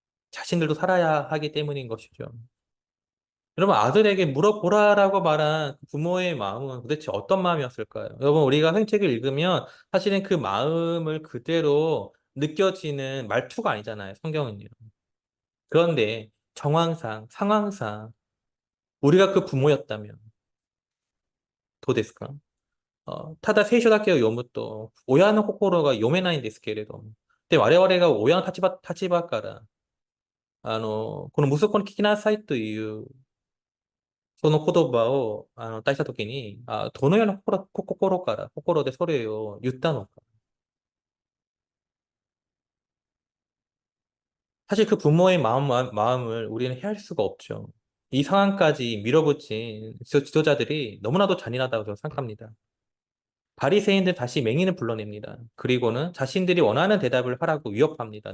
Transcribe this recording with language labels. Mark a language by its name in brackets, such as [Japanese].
[Korean] 자신들도 살아야 하기 때문인 것이죠. 여러분, 아들에게 물어보라라고 말한 그 부모의 마음은 도대체 어떤 마음이었을까요? 여러분, 우리가 성경책을 읽으면 사실은 그 마음을 그대로 느껴지는 말투가 아니잖아요, 성경은요. 그런데 정황상, 상황상, 우리가 그 부모였다면, [Japanese] 도데스까? ただ聖書だけを読むと、親の心が読めないんですけれども、で、我々が親の立場から、この息子に聞きなさいというその言葉を出したときに、どのような心でそれを言ったのか。 [Korean] 사실 그 부모의 마음을 우리는 헤아릴 수가 없죠. 이 상황까지 밀어붙인 지도자들이 너무나도 잔인하다고 저는 생각합니다. 바리새인들 다시 맹인을 불러냅니다. 그리고는 자신들이 원하는 대답을 하라고 위협합니다.